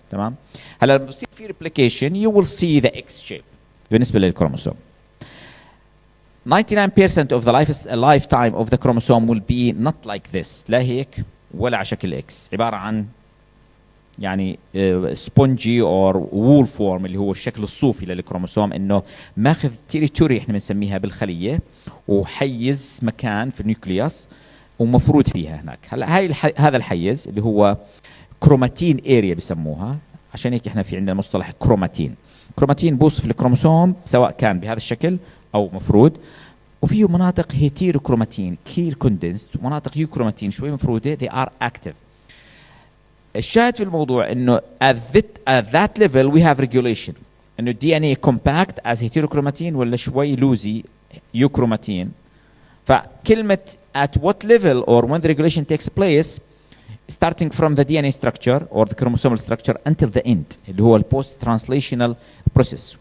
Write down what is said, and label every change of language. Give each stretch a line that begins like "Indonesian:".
Arabic: تمام؟ هلا لما بصير في ريبليكيشن
English: you will see the X shape
Arabic: بالنسبة للكروموسوم.
English: 99% of the lifetime of the chromosome will be not like this.
Arabic: لا هيك ولا على شكل X. عبارة عن يعني سبونجي اور وول فورم اللي هو الشكل الصوفي للكروموسوم انه ماخذ تيريتوري احنا بنسميها بالخليه وحيز مكان في النيوكليوس ومفروض فيها هناك. هلا هاي هذا الحيز اللي هو كروماتين اريا بسموها عشان هيك احنا في عندنا مصطلح كروماتين. كروماتين بوصف الكروموسوم سواء كان بهذا الشكل او مفروض وفيه مناطق هيتيروكروماتين كير كوندنسد ومناطق يوكروماتين شوي مفروده
English: they are active.
Arabic: الشاهد في الموضوع انه
English: at that level we have regulation
Arabic: انه
English: DNA compact as heterochromatin
Arabic: ولا شوي لوزي euchromatin. فكلمة
English: at what level or when the regulation takes place starting from the DNA structure or the chromosomal structure until the end
Arabic: اللي هو
English: post translational process.